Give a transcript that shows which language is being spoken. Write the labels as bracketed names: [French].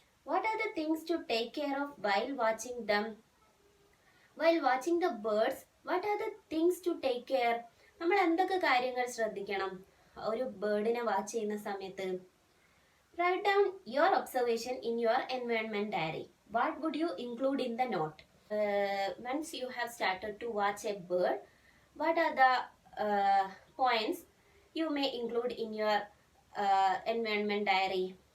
[English] What are the things to take care of while watching them? While watching the birds, what are the things to take care? [Malayalam] നമ്മൾ എന്തൊക്കെ കാര്യങ്ങൾ ശ്രദ്ധിക്കണം ഒരു ബേർഡിനെ watch ചെയ്യുന്ന സമയത്ത്? [English] Write down your observation in your environment diary. What would you include in the note? Once you have started to watch a bird, what are the points you may include in your environment diary?